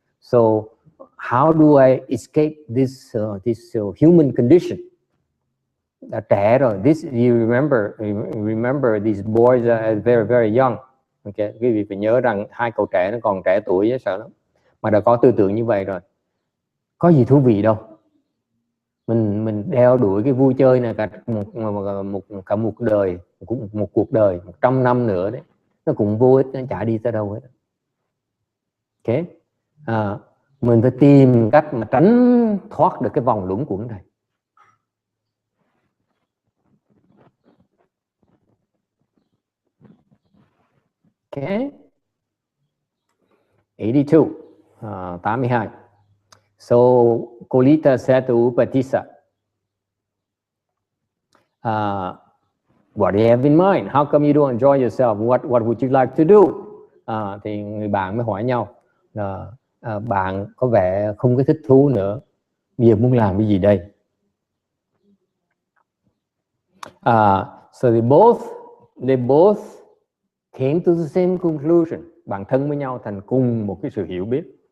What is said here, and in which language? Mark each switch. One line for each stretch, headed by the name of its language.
English: So how do I escape this human condition?
Vietnamese: Trẻ rồi,
English: you remember these boys are very very young.
Vietnamese: Okay, quý vị phải nhớ rằng 2 cậu trẻ nó còn trẻ tuổi chứ, sợ lắm. Mà đã có tư tưởng như vậy rồi, có gì thú vị đâu. Mình đeo đuổi cái vui chơi này cả một đời, một cuộc đời 100 năm nữa đấy, nó cũng vô ích, nó chả đi tới đâu hết. Okay, mình phải tìm cách mà tránh thoát được cái vòng luẩn quẩn này.
English: Okay, 82, 82. So Kolita said to Upatissa, what do you have in mind? How come you don't enjoy yourself? What would you like to do?
Vietnamese: Thì người bạn mới hỏi nhau, bạn có vẻ không có thích thú nữa, bây giờ muốn làm cái gì đây?
English: So they both came to the same conclusion.
Vietnamese: Bạn thân với nhau thành cùng một cái sự hiểu biết.